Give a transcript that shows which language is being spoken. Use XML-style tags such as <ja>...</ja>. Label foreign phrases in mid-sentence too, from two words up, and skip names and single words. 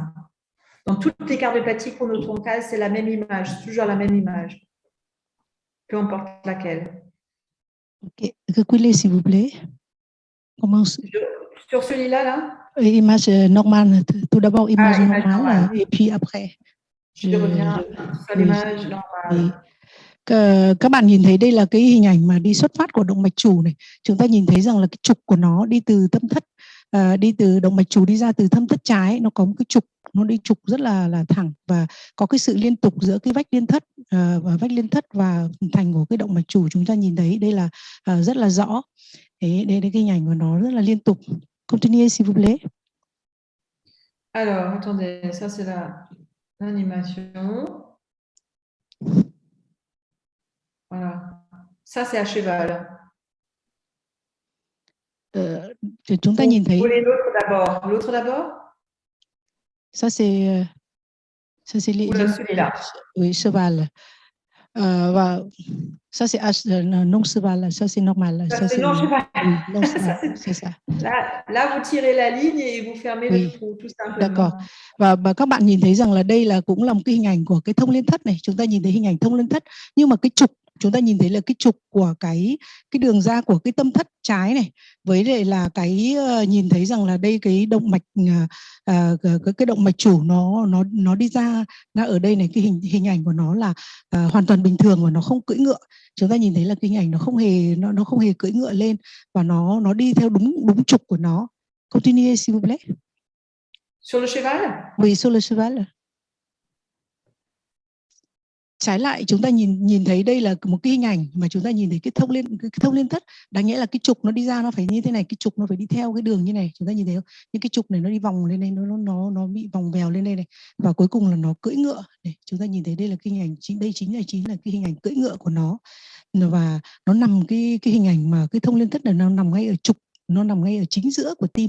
<fr>Dans toutes les cardiopathies chronotroncales, c'est la même image, toujours la même image, peu importe laquelle. Ok, reculez s'il vous plaît. Commence. Sur celui-là, là image normale, tout d'abord image normale, et puis après. Je reviens sur l'image normale. Oui.</fr> <vi>Các bạn nhìn thấy đây là cái hình ảnh mà đi xuất phát của động mạch chủ này. Chúng ta nhìn thấy rằng là cái trục của nó đi từ tâm thất, đi từ động mạch chủ đi ra từ thâm thất trái, nó có một cái trục, nó đi trục rất là thẳng và có cái sự liên tục giữa cái vách liên thất và thành của cái động mạch chủ. Chúng ta nhìn thấy đây là rất là rõ. Đấy, đây cái hình ảnh của nó rất là liên tục.</vi> <fr>Continuez s'il vous plaît. Alors, attendez, ça c'est l'animation. Voilà. Ça c'est à cheval.</fr> <vi>Chúng ta nhìn thấy.</vi> <fr>L'autre d'abord. Ça c'est celui-là. Oui, cheval. Và ça c'est non cheval, ça c'est normal. Ça c'est non cheval. Oui, non cheval, c'est ça. Là, vous tirez la ligne et vous fermez le trou, tout simplement. D'accord.</fr> <vi>Và các bạn nhìn thấy rằng là đây là cũng là một cái hình ảnh của cái thông liên thất này. Chúng ta nhìn thấy hình ảnh thông liên thất, nhưng mà cái trục chúng ta nhìn thấy là cái trục của cái đường ra của cái tâm thất trái này, với lại là cái nhìn thấy rằng là đây cái động mạch cái động mạch chủ nó đi ra, nó ở đây này, cái hình ảnh của nó là hoàn toàn bình thường và nó không cưỡi ngựa. Chúng ta nhìn thấy là cái hình ảnh nó không hề cưỡi ngựa lên và nó đi theo đúng trục của nó.</vi> <fr>Continuez s'il vous plaît. Sur le cheval? Oui, sur le cheval.</fr> <vi>Trái lại chúng ta nhìn thấy đây là một cái hình ảnh mà chúng ta nhìn thấy cái thông liên thất, đáng nghĩa là cái trục nó đi ra nó phải như thế này, cái trục nó phải đi theo cái đường như này, chúng ta nhìn thấy không? Những cái trục này nó đi vòng lên đây, nó bị vòng vèo lên đây này, và cuối cùng là nó cưỡi ngựa. Để chúng ta nhìn thấy đây là cái hình ảnh đây chính là cái hình ảnh cưỡi ngựa của nó, và nó nằm cái hình ảnh mà cái thông liên thất này nó nằm ngay ở trục, nó nằm ngay ở chính giữa của tim.</vi>